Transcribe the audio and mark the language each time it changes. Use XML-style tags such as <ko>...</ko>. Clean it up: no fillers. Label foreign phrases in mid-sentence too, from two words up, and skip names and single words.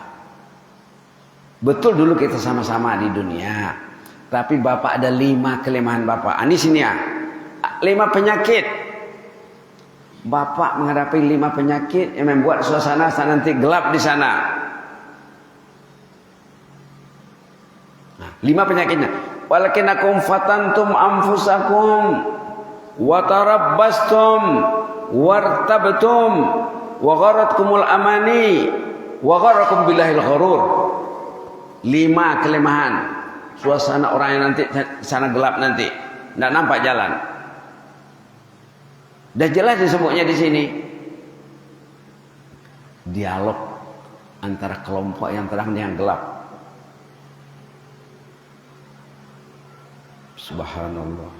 <id>Betul dulu kita sama-sama di dunia, tapi Bapak ada 5 kelemahan Bapak. Ini sini ya, 5 penyakit. Bapak menghadapi 5 penyakit yang membuat suasana nanti gelap di sana. Nah, 5 penyakitnya.</id> <ar>ولكنكم فتنتم أنفسكم وتربصتم وارتبتم وغرتكم الأماني وغركم بالله الغرور.</ar> <id>5 kelemahan suasana orang yang nanti sana gelap, nanti tidak nampak jalan. Dah jelas disebutnya di sini. Dialog antara kelompok yang terang dan yang gelap. Subhanallah.</id>